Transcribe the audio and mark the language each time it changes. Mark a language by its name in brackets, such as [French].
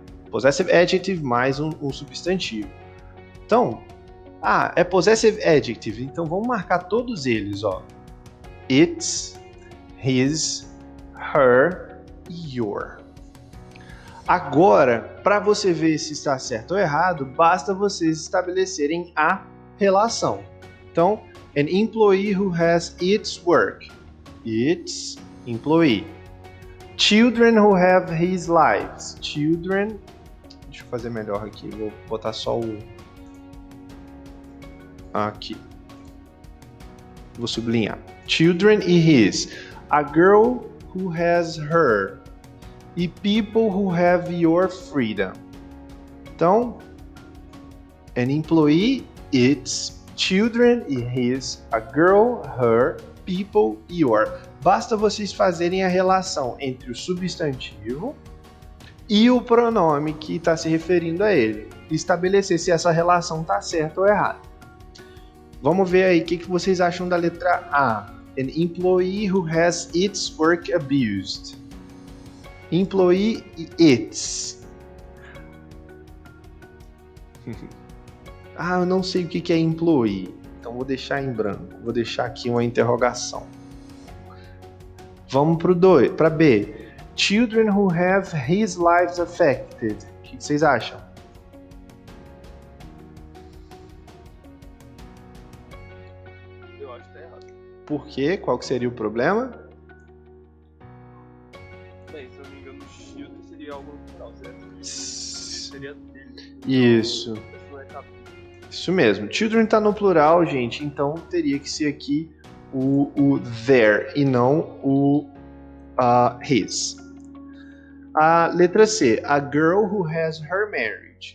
[Portuguese] Possessive adjective mais um substantivo. Então, é possessive adjective, então vamos marcar todos eles, ó. [English] It's, his, her, your. [Portuguese] Agora, para você ver se está certo ou errado, basta vocês estabelecerem a relação. [English] Então, an employee who has its work. Its employee. Children who have his lives. Children. [Portuguese] Deixa eu fazer melhor aqui. Vou botar só o. Aqui. Vou sublinhar. Children e his. [English] A girl who has her. E people who have your freedom. Então, An employee, its, children e his, a girl, her, people, your. [Portuguese] Basta vocês fazerem a relação entre o substantivo e o pronome que está se referindo a ele. E estabelecer se essa relação está certa ou errada. Vamos ver aí o que vocês acham da letra A. [English] An employee who has its work abused. Employee e its. [Portuguese] Eu não sei o que é employee. Então vou deixar em branco. Vou deixar aqui uma interrogação. Vamos para B. [English] Children who have his lives affected. [Portuguese] O que vocês acham? Eu acho que tá errado. Por quê? Qual que seria o problema? Bem, se eu não me engano, children seria algo no final, certo? Seria dele. Isso. Isso não é capítulo. Isso mesmo. Children tá no plural, gente, então teria que ser aqui o their e não o his. A letra C. [English] A girl who has her marriage.